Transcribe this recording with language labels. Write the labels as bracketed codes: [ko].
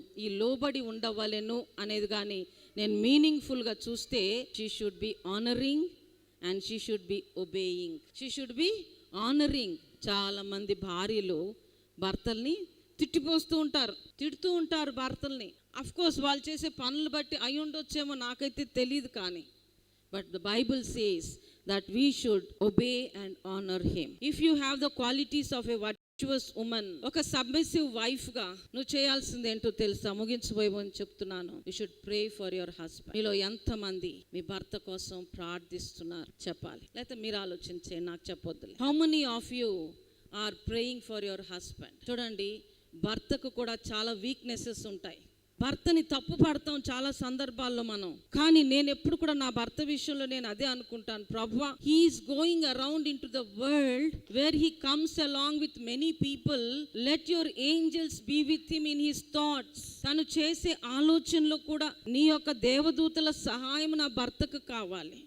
[te] ఈ లోబడి ఉండవలెను అనేది కానీ నేను మీనింగ్ఫుల్గా చూస్తే, [en] She should be honouring and she should be obeying. She should be honouring. [te] చాలామంది భార్యలు భర్తల్ని తిడుతూ ఉంటారు భర్తల్ని. అఫ్కోర్స్ వాళ్ళు చేసే పనులు బట్టి అయి ఉండొచ్చేమో, నాకైతే తెలియదు. [en] కానీ but the Bible says that we should obey and honor him. If you have the qualities of a virtuous woman, [te] ఒక సబ్మిసివ్ వైఫ్ గా నువ్వు చేయాల్సింది ఏంటో తెలుసా? ముగించబోయని చెప్తున్నాను. [en] you should pray for your husband. [te] మీలో ఎంతమంది మీ భర్త కోసం ప్రార్థిస్తున్నారు చెప్పాలి, లేకపోతే మీరు ఆలోచించే, నాకు చెప్పొద్దులే. [en] how many of you are praying for your husband? [te] చూడండి, భర్తకు కూడా చాలా వీక్నెసెస్ ఉంటాయి. భర్తని తప్పు పడతాం చాలా సందర్భాల్లో మనం. కానీ నేను ఎప్పుడు కూడా నా భర్త విషయంలో నేను అదే అనుకుంటాను, ప్రభువా, [en] He is going around into the world where he comes along with many people. Let your angels be with him in his thoughts. [te] తను చేసే ఆలోచనలో కూడా నీ యొక్క దేవదూతల సహాయం నా భర్తకు కావాలి.